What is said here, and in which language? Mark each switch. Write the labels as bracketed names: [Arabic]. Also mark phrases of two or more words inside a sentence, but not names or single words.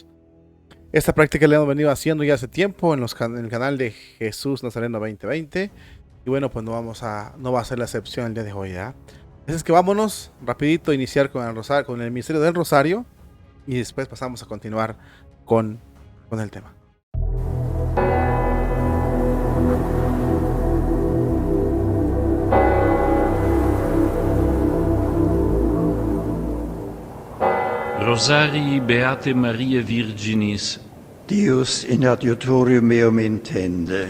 [Spanish] Esta práctica la hemos venido haciendo ya hace tiempo en el canal de Jesús Nazareno 2020. Y bueno, pues no va a ser la excepción el día de hoy, ¿ya? Así es que vámonos rapidito a iniciar con el rosario, con el misterio del Rosario, y después pasamos a continuar con el tema. [Latin] Rosarii Beate Mariae Virginis, Deus in adiutorium meum intende.